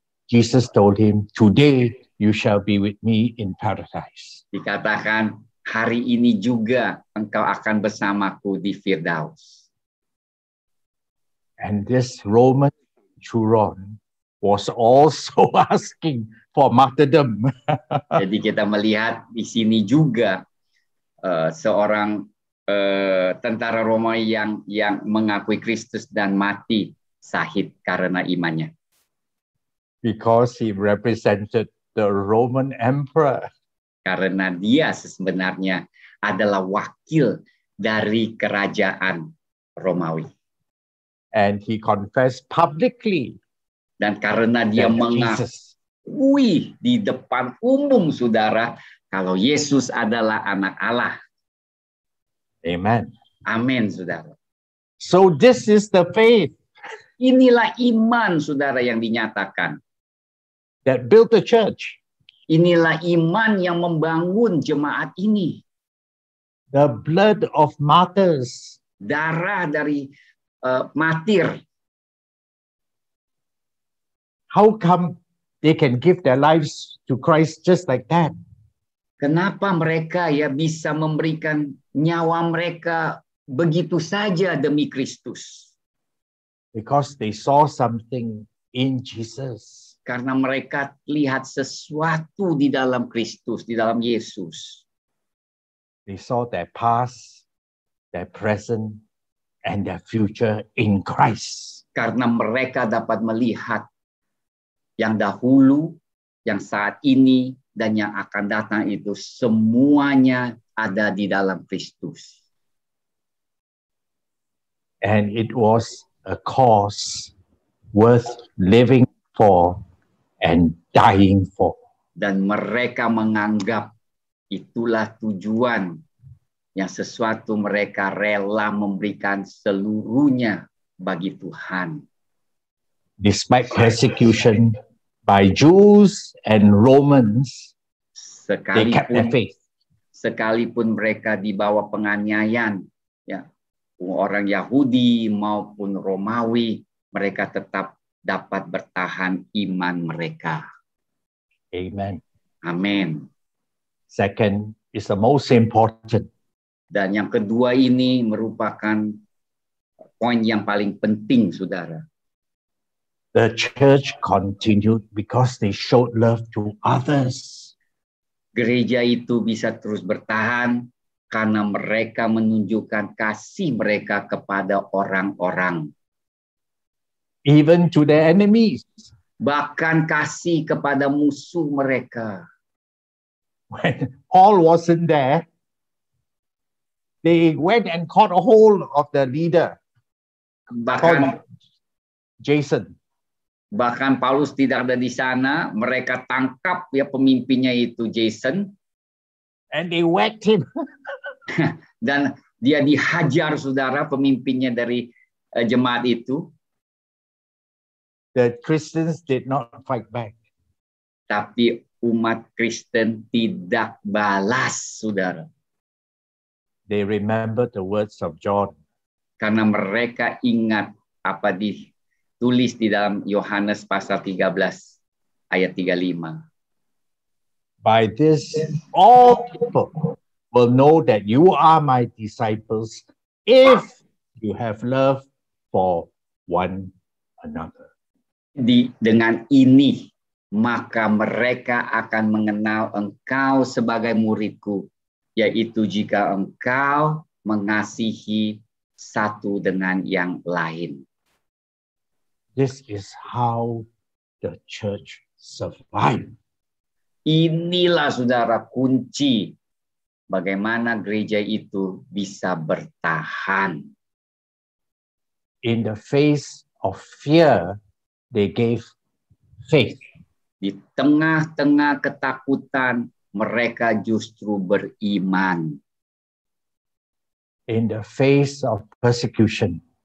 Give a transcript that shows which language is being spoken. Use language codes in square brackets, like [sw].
[en] Jesus told him, "Today you shall be with me in paradise." [id] Dikatakan, hari ini juga engkau akan bersamaku di Firdaus. [en] And this Roman centurion was also asking for martyrdom. [id] Jadi kita melihat di sini juga seorang tentara Romawi yang mengakui Kristus dan mati syahid karena imannya. [en] Because he represented the Roman emperor. [id] Karena dia sebenarnya adalah wakil dari kerajaan Romawi. [en] And he confessed publicly. [id] Dan karena dia mengakui di depan umum, saudara, kalau Yesus adalah anak Allah. [en] Amen. [id] Amin, saudara. [en] So this is the faith. [id] Inilah iman, saudara, yang dinyatakan. [en] That built the church. [id] Inilah iman yang membangun jemaat ini. [en] The blood of martyrs. [id] Darah dari martir. [en] How come they can give their lives to Christ just like that? [id] Kenapa mereka bisa memberikan nyawa mereka begitu saja demi Kristus? [en] Because they saw something in Jesus. [id] Karena mereka lihat sesuatu di dalam Kristus, di dalam Yesus. [en] They saw their past, their present, and their future in Christ. [id] Karena mereka dapat melihat yang dahulu, yang saat ini, dan yang akan datang itu semuanya ada di dalam Kristus. [en] And it was a cause worth living for and dying for. [id] Dan mereka menganggap itulah tujuan yang sesuatu mereka rela memberikan seluruhnya bagi Tuhan. [en] Despite persecution by Jews and Romans, they kept their faith. [id] Sekalipun mereka dibawa penganiayaan, orang Yahudi maupun Romawi, mereka tetap dapat bertahan iman mereka. [en] Amen. [id] Amin. [en] Second is the most important. [id] Dan yang kedua ini merupakan poin yang paling penting, saudara. [en] The church continued because they showed love to others. [id] Gereja itu bisa terus bertahan karena mereka menunjukkan kasih mereka kepada orang-orang. [en] Even to their enemies. [id] Bahkan kasih kepada musuh mereka. [en] When Paul wasn't there, they went and caught a hold of the leader, [id] Bahkan Jason. Bahkan Paulus tidak ada di sana, mereka tangkap ya pemimpinnya itu Jason. [en] And they whacked him. [id] Dan dia dihajar, saudara, pemimpinnya dari jemaat itu. [en] The Christians did not fight back. [id] Tapi umat Kristen tidak balas, saudara. [en] They remembered the words of John. [id] Karena mereka ingat apa ditulis di dalam Yohanes pasal 13 ayat 35. [en] By this, all people will know that you are my disciples if you have love for one another. [id] Dengan ini, maka mereka akan mengenal engkau sebagai muridku, yaitu jika engkau mengasihi satu dengan yang lain. [en] This is how the church survived. [id] Inilah, saudara, kunci bagaimana gereja itu bisa bertahan. [en] In the face of fear, they gave faith. [id] Di tengah-tengah ketakutan, mereka justru beriman. [en] In the face of persecution,